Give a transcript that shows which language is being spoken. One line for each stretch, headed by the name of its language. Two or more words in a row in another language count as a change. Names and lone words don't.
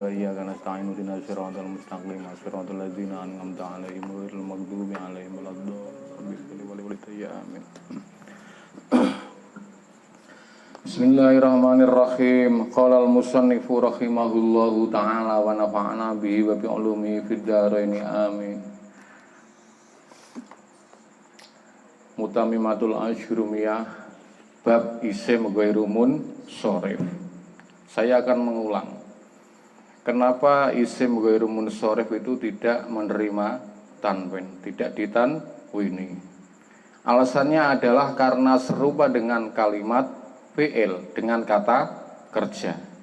Arabic: إياك نستعين اهدنا الصراط المستقيم صراط الذين أنعمت عليهم غير المغضوب عليهم ولا الضالين آمين. بسم الله الرحمن الرحيم. قال المصنف رحمه الله تعالى ونفعنا به وبعلومه في الدارين آمين. متممة الآجرومية باب اسم غير منصرف.
Indonesian: Saya akan mengulang. Kenapa
Arabic: اسم غير منصرف
Indonesian: itu tidak menerima tanwin, tidak ditanwini? Alasannya adalah karena serupa dengan kalimat fi'il, dengan kata kerja.